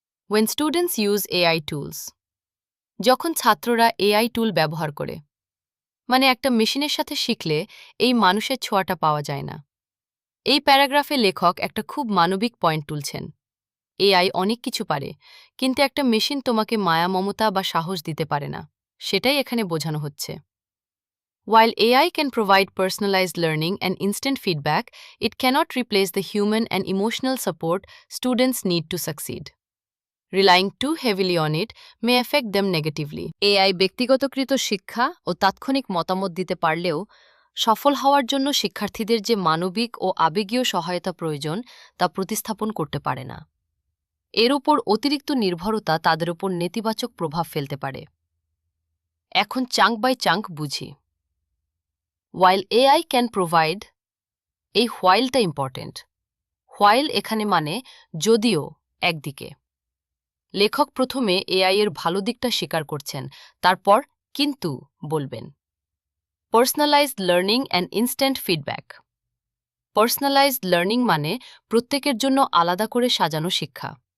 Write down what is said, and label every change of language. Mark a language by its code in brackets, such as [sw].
[en] When students use AI tools, [bn] যখন ছাত্ররা AI টুল ব্যবহার করে, মানে একটা মেশিনের সাথে শিখলে এই মানুষের ছোঁয়াটা পাওয়া যায় না। এই প্যারাগ্রাফে লেখক একটা খুব মানবিক পয়েন্ট তুলছেন। AI অনেক কিছু পারে, কিন্তু একটা মেশিন তোমাকে মায়া মমতা বা সাহস দিতে পারে না, সেটাই এখানে বোঝানো হচ্ছে। [en] While AI can provide personalized learning and instant feedback, it cannot replace the human and emotional support students need to succeed. Relying too heavily on it may affect them negatively. [bn] AI ব্যক্তিগতকৃত শিক্ষা ও তাৎক্ষণিক মতামত দিতে পারলেও সফল হওয়ার জন্য শিক্ষার্থীদের যে মানবিক ও আবেগীয় সহায়তা প্রয়োজন তা প্রতিস্থাপন করতে পারে না। এর উপর অতিরিক্ত নির্ভরতা তাদের উপর নেতিবাচক প্রভাব ফেলতে পারে। এখন চাঙ্ক বাই চাঙ্ক বুঝি। [en] While AI can provide, [bn] এই হোয়াইলটা ইম্পর্টেন্ট। হোয়াইল এখানে মানে যদিও একদিকে। লেখক প্রথমে AI এর ভালো দিকটা স্বীকার করছেন, তারপর কিন্তু বলবেন। Personalised learning and instant feedback. Personalised learning মানে প্রত্যেকের জন্য আলাদা করে সাজানো শিক্ষা।